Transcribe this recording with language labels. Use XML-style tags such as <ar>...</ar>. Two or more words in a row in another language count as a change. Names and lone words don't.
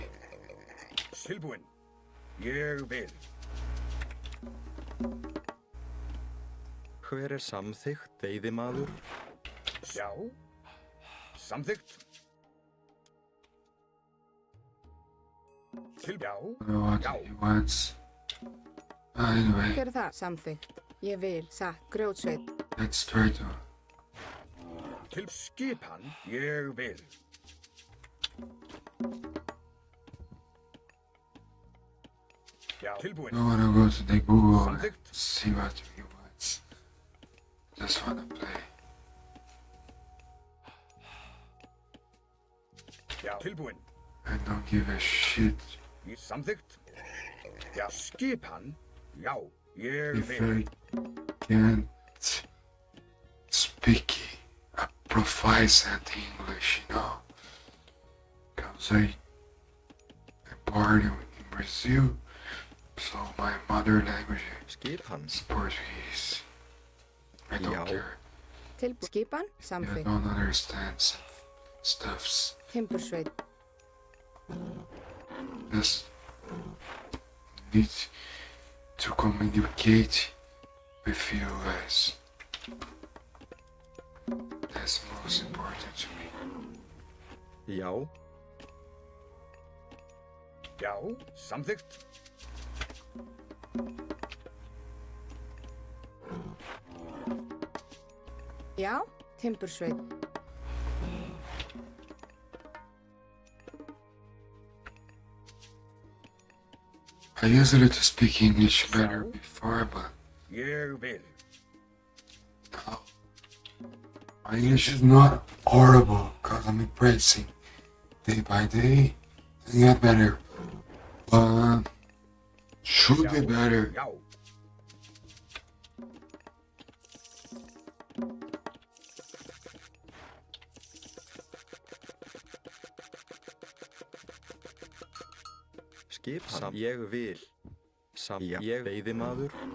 <is>Tilbúin. Ég vil. Hver er samþykkt, veiðimaður? Sjá. Samþykkt. Já.</is> <en>I don't know what he wants. Anyway,</en> <is>Hver er það? Samþykkt. Ég vil. Satt. Grjótsveit.</is> <en>let's try to.</en> <is>Til skipan. Ég vil. Já. Tilbúin.</is> <en>I wanna go to the Google and</en> <is>Samþykkt.</is> <en>see what he wants. Just wanna play.</en> <is>Já. Tilbúin.</is> <en>I don't give a shit</en> <is>Samþykkt. Já. Skipan. Já. Ég</is> <en>if</en> <is>vil.</is> <en>I can't speak a proficient English, you know. Because I'm born in Brazil, so my mother language</en> <is>Skipan.</is> <en>is Portuguese. I don't Yeah. care.</en> <is>Skipan.</is> <en>I</en> <is>Samþykkt.</is> <en>don't understand some stuffs.</en> <is>Timbursveit.</is> <en>Just need to communicate with you guys. That's most important to me.</en> <is>Já, Já. Samþykkt. Já. Timbursveit.</is> <en>I usually to speak English better before, but</en> <is>Ég vil.</is> <en>now my English is not horrible because I'm practicing day by day and get better. But should be better.</en> <is>Já. skipan. Ég vil. Já, ég veiðimaður.</is>